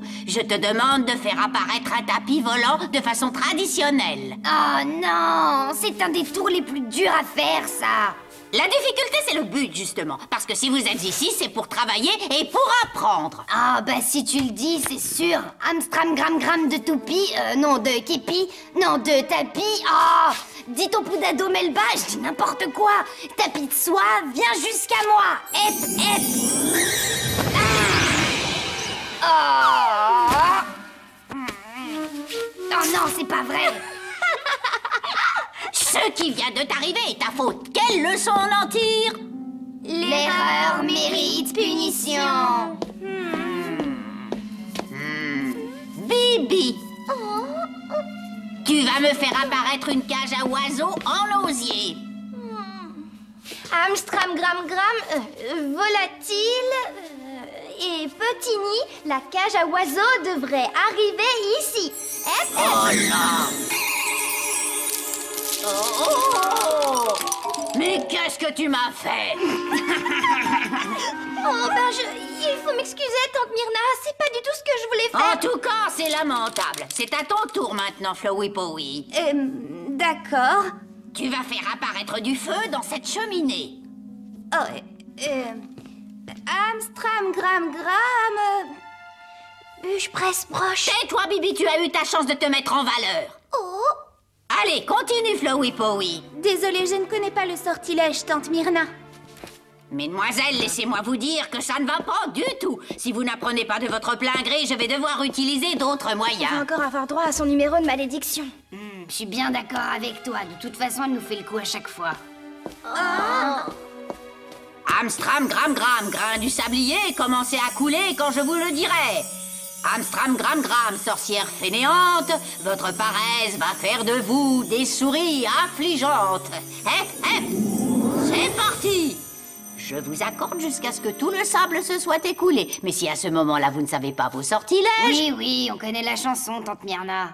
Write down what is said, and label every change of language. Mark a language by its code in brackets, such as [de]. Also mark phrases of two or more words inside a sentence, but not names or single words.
[fr] Je te demande de faire apparaître un tapis volant de façon traditionnelle. Oh non, c'est un des tours les plus durs à faire, ça. La difficulté, c'est le but, justement. Parce que si vous êtes ici, c'est pour travailler et pour apprendre. Ah, bah si tu le dis, c'est sûr. Amstram gram gram de toupie, non, de képi, non, de tapis. Ah, dis ton poudado melba, je dis n'importe quoi. Tapis de soie, viens jusqu'à moi. Hep, hep. Ah. Oh non, c'est pas vrai. Ce qui vient de t'arriver est ta faute. Quelle leçon on en tire? L'erreur mérite punition. Bibi, tu vas me faire apparaître une cage à oiseaux en osier. Amstram gram gram, volatile et petit nid, la cage à oiseaux devrait arriver ici. Oh là! Oh! Mais qu'est-ce que tu m'as fait? Oh ben il faut m'excuser, tante Myrna, c'est pas du tout ce que je voulais faire. En tout cas, c'est lamentable. C'est à ton tour maintenant, Flowey Powy. D'accord. Tu vas faire apparaître du feu dans cette cheminée. Oh, Amstram gram gram, je presse broche. Tais-toi, Bibi, tu as eu ta chance de te mettre en valeur. Oh. Allez, continue, Flowey Powy. Désolée, je ne connais pas le sortilège, tante Myrna. Mesdemoiselles, laissez-moi vous dire que ça ne va pas du tout. Si vous n'apprenez pas de votre plein gré, je vais devoir utiliser d'autres On va moyens. encore avoir droit à son numéro de malédiction. Je suis bien d'accord avec toi. De toute façon, elle nous fait le coup à chaque fois. Amstram, gram, gram, grain du sablier, commencez à couler quand je vous le dirai. Amstram, gram, gram, sorcière fainéante, votre paresse va faire de vous des souris affligeantes. C'est parti! Je vous accorde jusqu'à ce que tout le sable se soit écoulé. Mais si à ce moment-là, vous ne savez pas vos sortilèges... Oui, on connaît la chanson, tante Myrna.